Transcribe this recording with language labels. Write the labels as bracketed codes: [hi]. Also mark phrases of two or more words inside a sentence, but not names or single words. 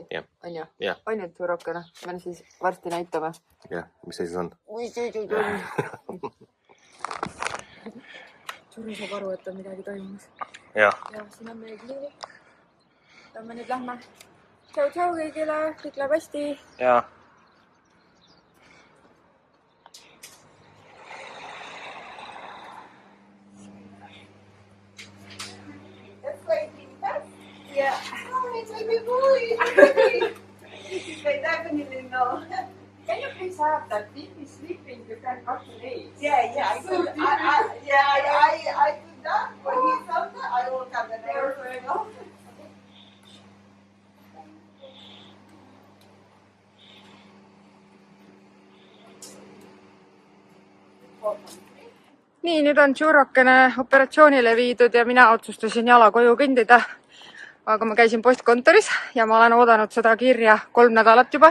[et] On ju? On ju, Tšurokene? Me siis varsti näitame. Jah, mis see siis on? Ui, Tšuru saab aru, et on midagi toimumas. Ja, siin on meie kliinik. Ja me nüüd lähme. Tšau kõigile, kõik läheb hästi. Ja. [en] Yeah. Oh, it's a good boy. They definitely know. Can you please have that if he's sleeping, you can cut the nails? Yeah. I could that. When he's up there, I will cut the nails. [et] Nii, nüüd on Tšurokene operatsioonile viidud ja mina otsustasin jala koju kõndida. Aga ma käisin postkontoris ja ma olen oodanud seda kirja 3 nädalat juba.